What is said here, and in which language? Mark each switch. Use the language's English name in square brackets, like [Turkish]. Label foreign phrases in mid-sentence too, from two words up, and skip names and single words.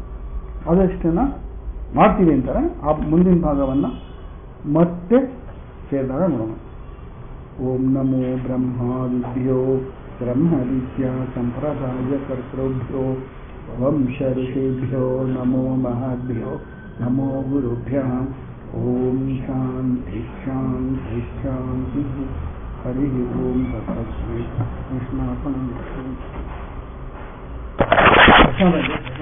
[Kannada] ಅದಷ್ಟನ್ನ ಮಾಡ್ತೀವಿ ಅಂತಾರೆ. ಆ ಮುಂದಿನ ಭಾಗವನ್ನ ಮತ್ತೆ ಸೇರಿದಾಗ ನೋಡೋಣ. [Sanskrit] ಓಂ ನಮೋ ಬ್ರಹ್ಮಾದಿಭ್ಯೋ ಬ್ರಹ್ಮ ವಿದ್ಯಾ ಸಂಪ್ರದಾಯ ಕರ್ತೃಭ್ಯೋ ವಂಶ ಋಷಿಭ್ಯೋ ನಮೋ ಮಹಾಭ್ಯೋ ನಮೋ ಗುರುಭ್ಯಃ. ಓಂ ಶಾಂತಿ ಶಾಂತಿ ಶಾಂತಿ. ಹರಿ ಓಂ ತತ್ಸತ್. ಕೃಷ್ಣಾರ್ಪಣಮಸ್ತು.